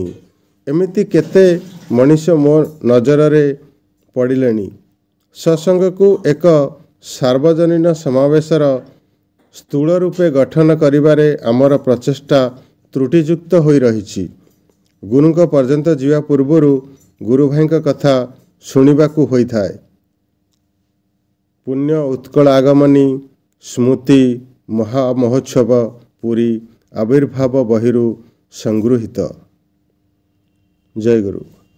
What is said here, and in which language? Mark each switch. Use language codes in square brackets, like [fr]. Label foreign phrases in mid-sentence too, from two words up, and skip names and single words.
[or] ଏମିତି କେତେ ମନୁଷ୍ୟ ମୋ ନଜର ରେ ପଡ଼ିଲେଣି। ସତ୍ସଙ୍ଗ କୁ ଏକ ସାର୍ବଜନୀନ ସମାବେଶର ସ୍ଥୂଳ ରୂପେ ଗଠନ କରିବାରେ ଆମର ପ୍ରଚେଷ୍ଟା ତ୍ରୁଟିଯୁକ୍ତ ହୋଇ ରହିଛି। ଗୁରୁଙ୍କ ପର୍ଯ୍ୟନ୍ତ ଯିବା ପୂର୍ବରୁ ଗୁରୁ ଭାଇଙ୍କ କଥା ଶୁଣିବାକୁ ହୋଇ ଥାଏ। ପୁଣ୍ୟ ଉତ୍କଳ ଆଗମନୀ ସ୍ମୃତି ମହାମହୋତ୍ସବ ପୁରୀ ଆବିର୍ଭାବ ବହିରୁ ସଂଗୃହୀତ। ଜୟ ଗୁରୁ।